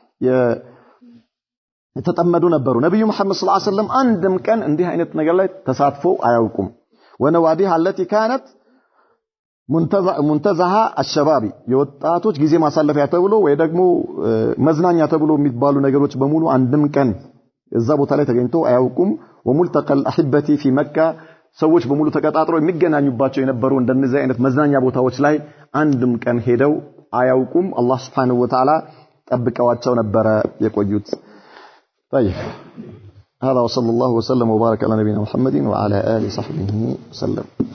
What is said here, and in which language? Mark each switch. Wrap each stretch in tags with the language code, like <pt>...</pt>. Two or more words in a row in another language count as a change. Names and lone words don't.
<am>የተጠመዱ ነበሩ ነብዩ መሐመድ</am> <ar>صلى الله عليه وسلم</ar> <am>አንድም ቀን እንዲህ አይነት ነገር ላይ ተሳትፎ አያውቁም ወነዋዲሃ</am> <ar>التي كانت منتزها</ar> <am>الشباب የወጣቶች ጊዜ ማሳለፊያ ተብሎ ወይ ደግሞ መዝናኛ ተብሎ የሚባሉ ነገሮች በሙሉ አንድም ቀን እዛ ቦታ ላይ ተገኝቶ አያውቁም</am> <ar>وملتقى الاحبتي في مكه</ar> <am>ሰዎች በሙሉ ተቀጣጥረው የሚገናኙባቸው የነበሩ እንደነዚህ አይነት መዝናኛ ቦታዎች ላይ አንድም ቀን ሄደው አያውቁም አላህ</am> <ar>سبحانه وتعالى</ar> <am>ጠብቀዋቸው ነበር የቆዩት</am> <ar>طيب هذا وصلى الله وسلم</ar> <am>وبارك على نبينا محمد وعلى آله وصحبه وسلم</am>